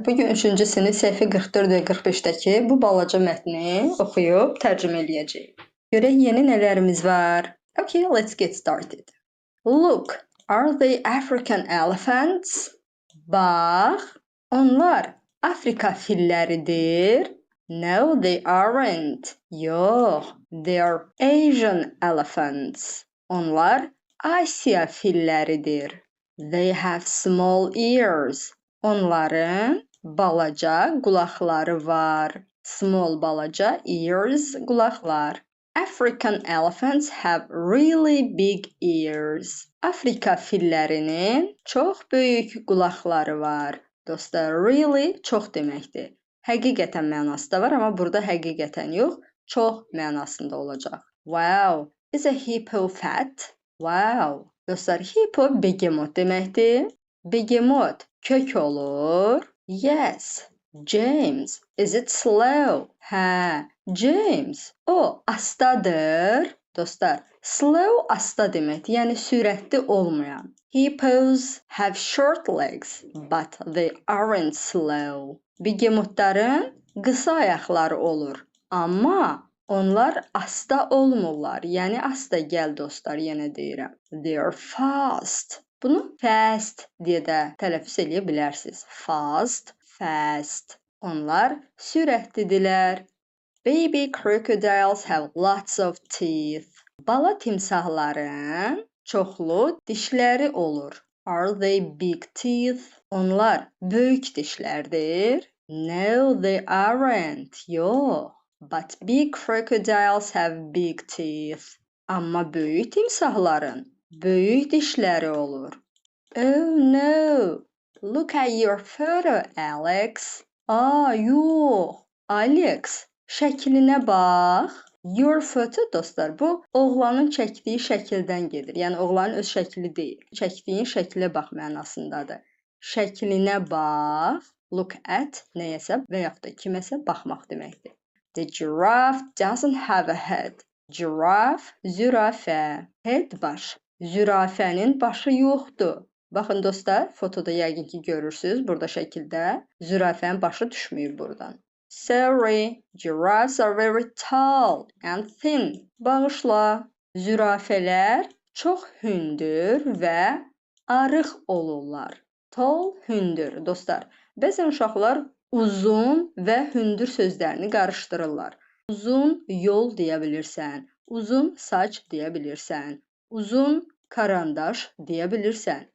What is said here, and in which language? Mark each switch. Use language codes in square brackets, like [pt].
[az] Bugün 3-cü sinif səhifə 44 və 45-dəki bu balaca mətni oxuyub tərcümə eləyəcəyik. Görək yeni nələrimiz var. [en] Okay, let's get started. Look, are they African elephants? [az] Bax, onlar Afrika filləridir. [en] No, they aren't. Yox, they are Asian elephants. [az] Onlar Asiya filləridir. [en] They have small ears. [az] Onların balaca qulaqları var. [en] Small balaca ears qulaqlar. African elephants have really big ears. [az] Afrika fillərinin çox böyük qulaqları var. Dostlar, really çox deməkdir. Həqiqətən mənası da var, amma burada həqiqətən yox, çox mənasında olacaq. [en] Wow, is a hippo fat? Wow. [az] Dostlar, hippo begemot deməkdir. Begemot kök olur. Yes. [en] James, is it slow? [az] Hə, James, o astadır. Dostlar, slow asta deməkdir, yəni sürətli olmayan. [en] Hippos have short legs, but they aren't slow. [az] Begemotların qısa ayaqları olur, amma onlar asta olmurlar. Yəni asta gəl dostlar, yenə deyirəm. [en] They are fast. [az] Bunu fast deyə də tələffüz edə bilərsiniz. Fast, fast. Onlar sürətlidirlər. [en] Baby crocodiles have lots of teeth. [az] Bala timsahların çoxlu dişləri olur. [en] Are they big teeth? [az] Onlar böyük dişlərdir. [en] No, they aren't. Yox. But big crocodiles have big teeth. [az] Amma böyük timsahların böyük dişləri olur. [en] Oh no! Look at your photo, Alex. Yox. [az] Alex, şəklinə bax. [en] Your photo, [az] dostlar, bu oğlanın çəkdiyi şəkildən gedir. Yəni oğlanın öz şəkli deyil. Çəkdiyin şəklə bax mənasındadır. Şəklinə bax. Look at nəyəsə və yaxud da kiməsə baxmaq deməkdir. [en] The giraffe doesn't have a head. [az] Giraffe, zürafə. Head baş. Zürafənin başı yoxdur. Baxın dostlar, fotoda yəqin ki görürsünüz burada şəkildə. Zürafənin başı düşməyib buradan. [en] Sorry, giraffes are very tall and thin. [az] Bağışla. Zürafələr çox hündür və arıq olurlar. Tall, hündür. Dostlar, bəzən uşaqlar uzun və hündür sözlərini qarışdırırlar. Uzun yol deyə bilirsən, uzun saç deyə bilirsən, uzun karandaş deyə bilirsən.